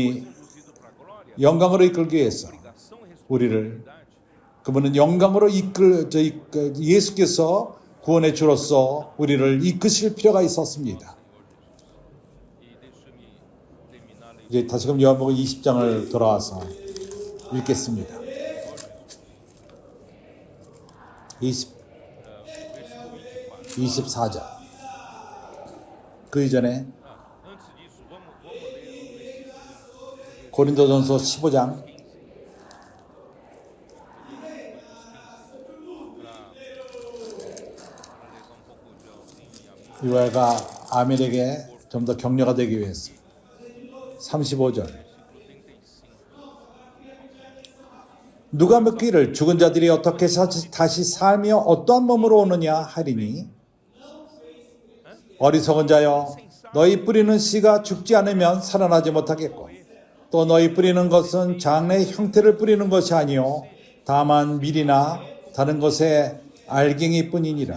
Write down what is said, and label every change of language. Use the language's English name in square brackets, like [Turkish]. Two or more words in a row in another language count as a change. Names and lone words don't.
[Portuguese] Conduzido para a glória, [Korean] 영광으로 이끌기 위해서 [Portuguese] ação e [Korean] 우리를 responsabilidade. 그분은 영광으로 예수께서 구원의 주로서 우리를 이끄실 필요가 있었습니다. [Portuguese] E deixa-me terminar a leitura. [Korean] 이제 다시금 요한복음 20장을 돌아와서 읽겠습니다. 24장. 그 이전에 [Portuguese] Antes disso, vamos ler o versículo [Korean] 고린도전서 15장. 이와가 아멘에게 좀 더 격려가 되기 위해서 35절. 누가 묻기를 죽은 자들이 어떻게 다시 살며 어떠한 몸으로 오느냐 하리니 어리석은 자여 너희 뿌리는 씨가 죽지 않으면 살아나지 못하겠고 또 너희 뿌리는 것은 장래의 형태를 뿌리는 것이 아니요 다만 밀이나 다른 것의 알갱이 뿐이니라.